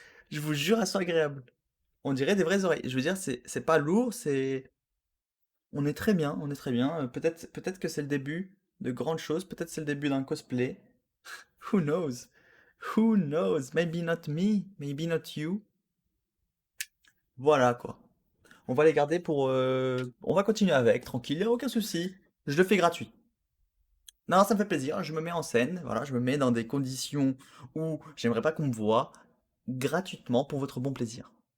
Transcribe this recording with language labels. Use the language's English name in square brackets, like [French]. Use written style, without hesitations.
[French] Je vous jure, elles sont agréables. On dirait des vraies oreilles. Je veux dire, c'est pas lourd, c'est. On est très bien, on est très bien. Peut-être que c'est le début de grandes choses, peut-être c'est le début d'un cosplay. [English] Who knows? Who knows? Maybe not me, maybe not you. [French] Voilà quoi. On va les garder pour. On va continuer avec, tranquille, y a aucun souci. Je le fais gratuit. Non, ça me fait plaisir, je me mets en scène, voilà, je me mets dans des conditions où j'aimerais pas qu'on me voie, gratuitement pour votre bon plaisir.